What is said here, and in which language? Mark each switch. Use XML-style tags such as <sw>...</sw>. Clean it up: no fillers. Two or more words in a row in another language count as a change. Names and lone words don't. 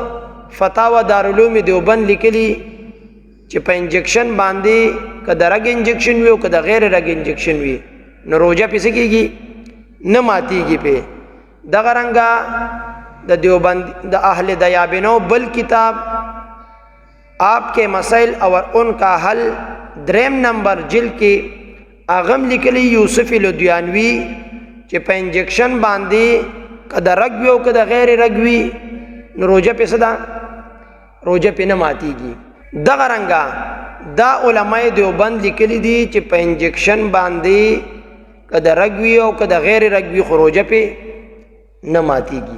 <ps>فتاوا دارالعلوم دیوبند لیکلي چې په انجکشن باندې که د رګ انجکشن وي او که د غیر رګ انجکشن وي نو روزه پې څه کېږي؟ نه ماتېږي پې. دغه رنګه د دیوبند د اهل دیابنو بل کتاب آپ کے مسائل اور ان کا حل 3 نمبر جلد کې اغم لیکلی یوسف لدیانوی چې په انجکشن باندې که د رګ وي او که د غیر رګ وي نو روزه پې څه ده؟ روزه پې نه ماتېږي. دغه رنګه دا علماء دیوبند لیکلی دي چې په انجکشن باندې که د رګ وي او که د غیر رګ وي خو روزه پې نه ماتېږي.</ps>